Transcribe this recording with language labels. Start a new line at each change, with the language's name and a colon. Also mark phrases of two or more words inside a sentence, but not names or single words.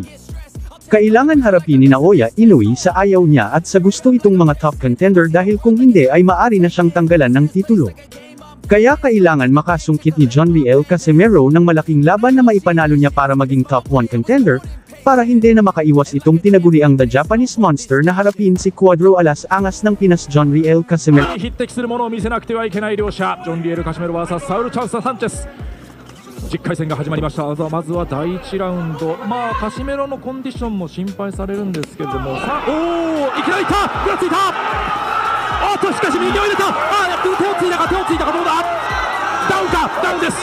Filipino: Kailangan harapin ni Naoya Inoue sa ayaw niya at sa gusto itong mga
English: top contender
Filipino: dahil kung hindi ay maari na siyang tanggalan ng titulo. Kaya kailangan makasungkit ni John Riel Casimero ng malaking laban na maipanalo niya para maging
English: top 1 contender,
Filipino: para hindi na makaiwas itong tinaguriang
English: The Japanese Monster
Filipino: na harapin si Cuadro Alas Angas ng Pinas John Riel Casimero.
Japanese: 匹敵するものを見せなくてはいけない両者、ジョン・リエル・カシメロ vs サウル・チャウサ・サンチェス。10回戦が始まりました。まずは第1ラウンド、カシメロのコンディションも心配されるんですけれども、さあ、いきなりいった、ぐらついた、しかし右を入れた、手をついたか、どうだ、ダウンか、ダウンです。